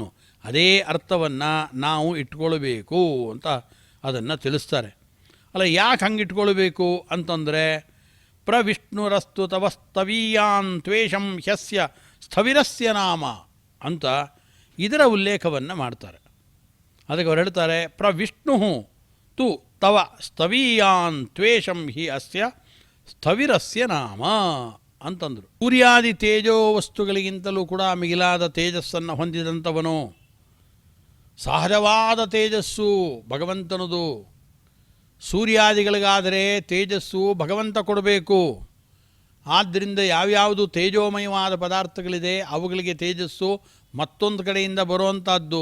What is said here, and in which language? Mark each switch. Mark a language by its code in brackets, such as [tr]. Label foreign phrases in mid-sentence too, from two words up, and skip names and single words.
[kn] ಅದೇ ಅರ್ಥವನ್ನು ನಾವು ಇಟ್ಕೊಳ್ಬೇಕು ಅಂತ ಅದನ್ನು ತಿಳಿಸ್ತಾರೆ. ಅಲ್ಲ, ಯಾಕೆ ಹಂಗೆ ಇಟ್ಕೊಳ್ಬೇಕು ಅಂತಂದರೆ [sa] ಪ್ರವಿಷ್ಣುರಸ್ತು ತವ ಸ್ತವೀಯಾನ್ ತ್ವೇಷಂ ಹ್ಯಸ್ಯ ಸ್ಥವಿರಸ್ಯ ನಾಮ [kn] ಅಂತ ಇದರ ಉಲ್ಲೇಖವನ್ನು ಮಾಡ್ತಾರೆ. ಅದಕ್ಕೆ ಅವ್ರು ಹೇಳ್ತಾರೆ [sa] ಪ್ರವಿಷ್ಣು ತು ತವ ಸ್ತವೀಯಾನ್ ತ್ವೇಷಂ ಹಿ ಅಸ್ಯ ಸ್ಥವಿರಸ್ಯ ನಾಮ [kn] ಅಂತಂದರು. ಸೂರ್ಯಾದಿ ತೇಜೋ ವಸ್ತುಗಳಿಗಿಂತಲೂ ಕೂಡ ಮಿಗಿಲಾದ ತೇಜಸ್ಸನ್ನು ಹೊಂದಿದಂಥವನು. ಸಹಜವಾದ ತೇಜಸ್ಸು ಭಗವಂತನದು. ಸೂರ್ಯಾದಿಗಳಿಗಾದರೆ ತೇಜಸ್ಸು ಭಗವಂತ ಕೊಡಬೇಕು. ಆದ್ದರಿಂದ ಯಾವ್ಯಾವುದು ತೇಜೋಮಯವಾದ ಪದಾರ್ಥಗಳಿದೆ ಅವುಗಳಿಗೆ ತೇಜಸ್ಸು ಮತ್ತೊಂದು ಕಡೆಯಿಂದ ಬರುವಂಥದ್ದು.